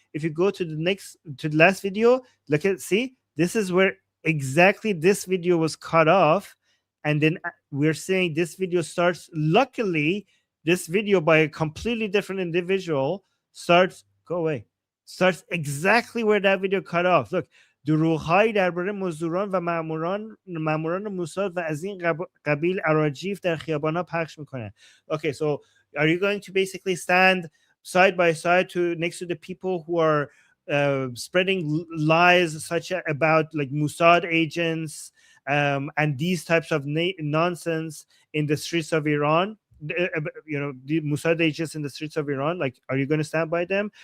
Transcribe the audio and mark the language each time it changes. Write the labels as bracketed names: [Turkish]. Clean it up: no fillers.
[English] If you go to the last video, look at, see, this is where exactly this video was cut off, and then we're saying this video starts, luckily this video by a completely different individual starts exactly where that video cut off. [Persian] Look, دروغ‌هایی درباره مزدوران و ماموران موساد و از این قبیل اراجیف در خیابان‌ها پخش میکنن. [English] Okay, so are you going to basically stand side by side next to the people who are spreading lies such about like Mossad agents and these types of nonsense in the streets of Iran? The Mossad agents in the streets of Iran, like, are you going to stand by them?